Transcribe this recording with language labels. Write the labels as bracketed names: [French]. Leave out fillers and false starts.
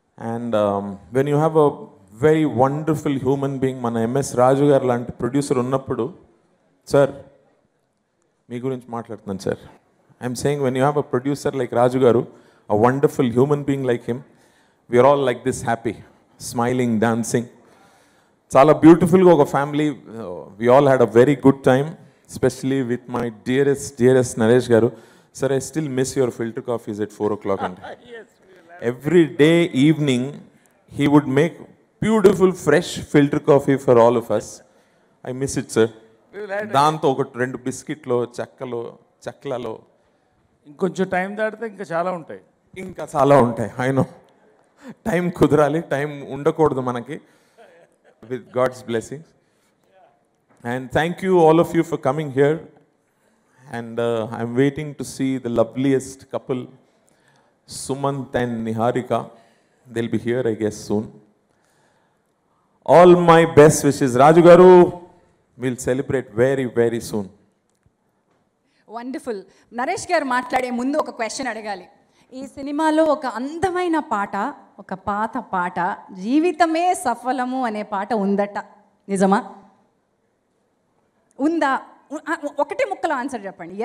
[English] And when you have a very wonderful human being, [Telugu] మన MS రాజు గారు లాంటి producer ఉన్నప్పుడు, సార్ మీ గురించి మాట్లాడుతున్నాను sir. [English] I'm saying when you have a producer like Raju garu, a wonderful human being like him, we are all like this happy, smiling, dancing. [Telugu] చాలా బ్యూటిఫుల్గా ఒక family. [English] We all had a very good time. Especially with my dearest Naresh Garu. Sir, I still miss your filter coffees at 4 o'clock. Yes, every day evening, he would make beautiful fresh filter coffee for all of us. I miss it, sir. [Telugu] దాంతో ఒక 2 బిస్కెట్లు, చెక్కలలో ఇంకొంచెం time దాటితే ఇంకా చాలా ఉంటాయి. [English] I know. [Telugu] Time కుదరాలి, time ఉండకూడదు మనకి. [English] With God's blessings. And thank you all of you for coming here. And I'm waiting to see the loveliest couple, Sumant and Niharika. They'll be here, I guess, soon. All my best wishes. Raju Garu, we'll celebrate very, very soon. Wonderful. [Telugu] Naresh గారు మాట్లాడే ముందు ఒక question అడగాలి. ఈ సినిమాలో ఒక అందమైన పాట, ఒక పాత పాట, జీవితమే సఫలము అనే పాట ఉందట, నిజమా? ఉందా? ఒకటి ముక్కలో ఆన్సర్ చెప్పండి.